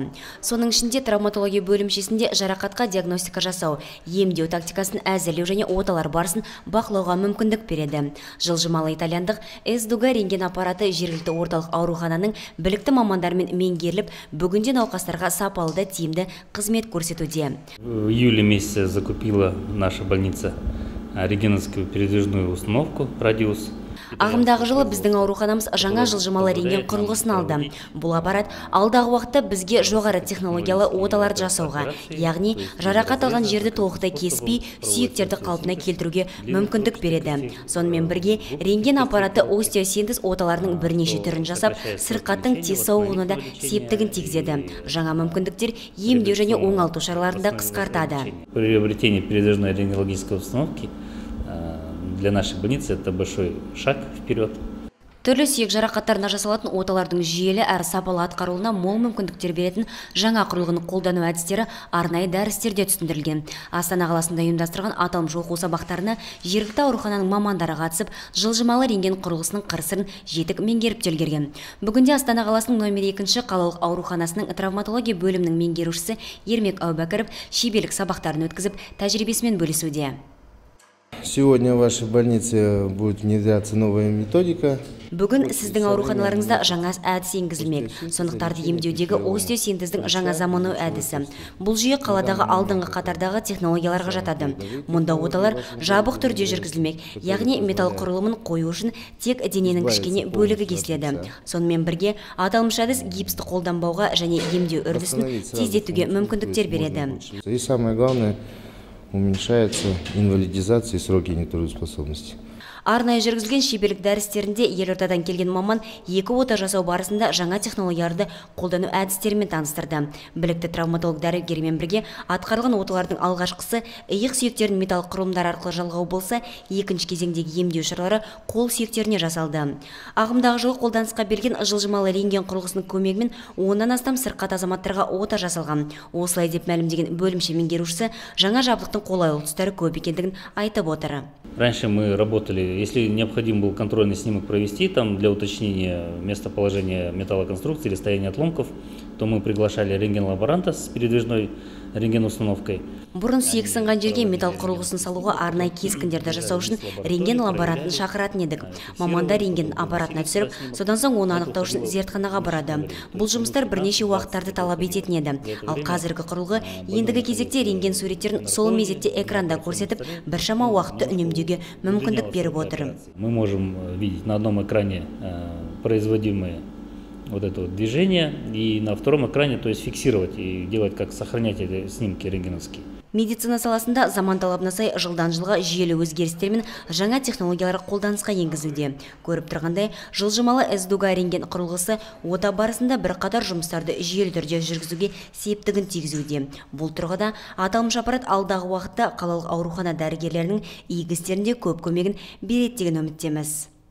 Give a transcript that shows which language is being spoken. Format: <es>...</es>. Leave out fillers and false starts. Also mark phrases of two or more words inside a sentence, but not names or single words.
<kk>Соның ішінде травматология бөлімшесінде жарақатқа диагностика жасау, емдеу тактикасын әзірлеу және оталар барысын бақылауға мүмкіндік береді. Жылжымалы итальяндық S-Duga рентген аппараты жергілікті орталық аурухананың білікті мамандармен меңгеріліп, бүгінде науқастарға сапалы да тиімді қызмет көрсетуде.</kk> <ru>В июле месяце закупила наша больница рентгеновскую передвижную установку «Радиус».</ru> <kk>Ағымдағы жылы біздің ауруханамыз жаңа жылжымалы рентген құрылғысын алды. Бұл аппарат алдағы уақытта бізге жоғары технологиялы оталарды жасауға, яғни жарақат алған жерді толықтай кеспей, сүйектерді қалпына келтіруге мүмкіндік береді. Сонымен бірге рентген аппараты остеосинтез оталарының бірнеше түрін жасап, сырқаттың тез сауығуына да септігін тигізеді. Жаңа мүмкіндіктер емдеу және оңалту шараларын да қысқартады.</kk> <ru>Приобретение передвижной рентгенологической установки для нашей больницы это большой шаг вперед.</ru> <kk>Түрлі сүйек жарақаттарына жасалатын оталардың жүйелі әрі сапалы атқарылуына мол мүмкіндіктер беретін жаңа құрылғыны қолдану әдістері арнайы дәрістерде түсіндірілген. Астана қаласында ұйымдастырған аталмыш оқу сабақтарына жергілікті аурухананың мамандары қатысып, жылжымалы рентген құрылғысының қыр-сырын жетік меңгеріп үлгерген. Бүгінде Астана қаласының номер 2 қалалық ауруханасының травматология бөлімінің меңгерушісі Ермек Әубәкіров шеберлік сабақтарын өткізіп, тәжірибесімен бөлісуде.</kk> <ru>Сегодня в вашей больнице будет внедряться новая методика.</ru> <kk>Бүгін сіздің ауруханаларыңызда жаңа әдіс енгізілмек. Сондықтарды емдеудегі остеосинтездің жаңа заманауи әдісі. Бұл жүйе қаладағы алдыңғы қатардағы технологияларға жатады. Мұнда оталар жабық түрде жүргізілмек, яғни металл құрылымын қою үшін тек дененің кішкене бөлігі кесіледі. Сонымен бірге аталмыш әдіс гипсті қолданбауға және емдеу үрдісін тездетуге мүмкіндіктер береді.</kk> <ru>И самое главное, уменьшается инвалидизация и сроки нетрудоспособности.</ru> <kk>Арнайы жүргізілген шеберлік дәрістерінде елордадан келген маман екі ота жасау барысында жаңа технологияларды қолдану әдістерімен таныстырды. Білікті травматолог дәрігермен бірге атқарылған оталардың алғашқысы иық сүйектерін металл құрылымдар арқылы жалғау болса, екінші кезеңдегі емдеу шаралары қол сүйектеріне жасалды. Ағымдағы жылы қолданысқа берген жылжымалы рентген құрылғысының көмегімен 10-нан астам сырқат азаматтарға ота жасалған. Осылай деп мәлімдеген бөлімше меңгерушісі жаңа жабдықтың қолайлы тұстары көп екендігін айтып отыр.</kk> <ru>Раньше мы работали, если необходим был контрольный снимок провести там для уточнения местоположения металлоконструкции или состояния отломков, то мы приглашали рентген-лаборанта с передвижной рентген-установкой.</ru> <kk>Бұрын сүйек сынған жерге металл құрылғысын салуға арнайы кескіндерді жасау үшін рентген лаборантын шақыратын едік. Мамандар рентген аппаратына түсіріп, содан соң оны анықтау үшін зертханаға барады. Бұл жұмыстар бірнеше уақыттарды талап ететін еді. Ал қазіргі құрылғы ендігі кезекте рентген суреттерін сол мезетте экранда көрсетіп, біршама уақытты үнемдеуге мүмкіндік беріп отыр.</kk> <ru>Мы можем видеть на одном экране производимые вот это вот движение, и на втором экране, то есть фиксировать и делать, как сохранять эти снимки рентгеновские.</ru> <kk>Медицина саласында заман талабына сай жылдан жылға жүйелі өзгерістер мен жаңа технологиялар қолданысқа енгізуде. Көріп тұрғандай, жылжымалы S-Duga рентген құрылғысы ота барысында бірқатар жұмыстарды жүйелі түрде жүргізуге септігін тигізуде. Бұл тұрғыда аталмыш аппарат алдағы уақытта қалалық аурухана дәрігерлерінің игі істерінде көп көмегін береді деген үміттеміз.</kk>